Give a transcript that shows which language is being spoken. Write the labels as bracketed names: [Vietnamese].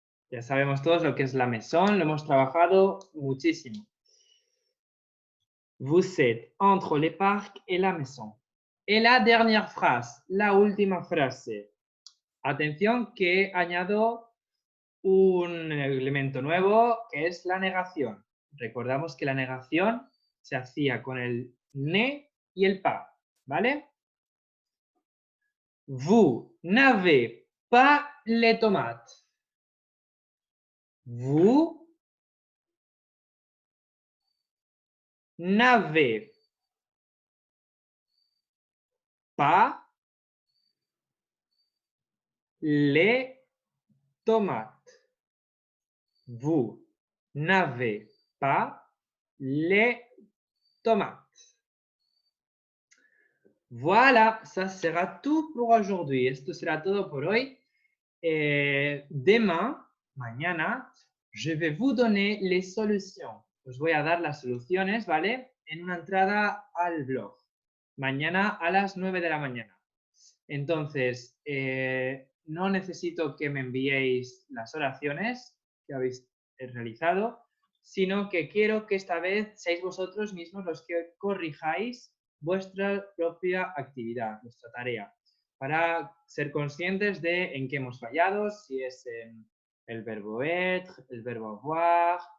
[Spanish] Ya sabemos todos lo que es la maison, lo hemos trabajado muchísimo. [French] Vous êtes entre les parcs et la maison. Et la dernière phrase, [Spanish] la última frase. Atención que añado un elemento nuevo que es la negación. Recordamos que la negación se hacía con el ne y el pas, ¿vale? [French] Vous n'avez pas les tomates. Vous n'avez pas les tomates. Vous n'avez pas les tomates. Voilà, ça sera tout pour aujourd'hui. [Spanish] Esto será todo por hoy. [French] Demain, mañana, je vais vous donner les solutions. [Spanish] Os voy a dar las soluciones, ¿vale? En una entrada al blog. Mañana a las 9 de la mañana. Entonces, no necesito que me enviéis las oraciones que habéis realizado, sino que quiero que esta vez seáis vosotros mismos los que corrijáis vuestra propia actividad, vuestra tarea, para ser conscientes de en qué hemos fallado, si es en el verbo être, el verbo avoir,